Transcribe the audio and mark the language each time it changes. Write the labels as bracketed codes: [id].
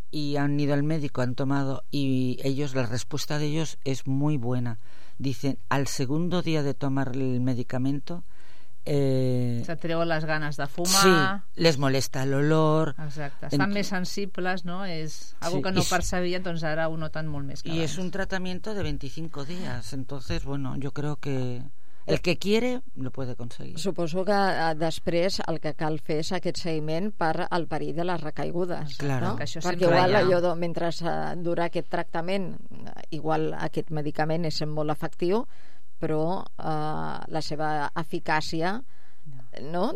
[es] Y han ido al médico, han tomado, y ellos, la respuesta de ellos es muy buena. Dicen, al segundo día de tomar el medicamento... Se treuen las ganas de fumar... Sí, les molesta el olor... [ca] Exacte, estan més sensibles, no? És algo sí, que no percebien, doncs ara ho noten molt més que [es] abans. Y es un tratamiento de 25 días, entonces, bueno, yo creo que... El que quiere, lo puede conseguir. [ca] Suposo que després el que cal fer és aquest seguiment per al perill de les recaigudes. [es] Claro. [ca] No? Això perquè igual, allò, mentre dura aquest tractament, igual aquest medicament és molt efectiu, però la seva eficàcia no?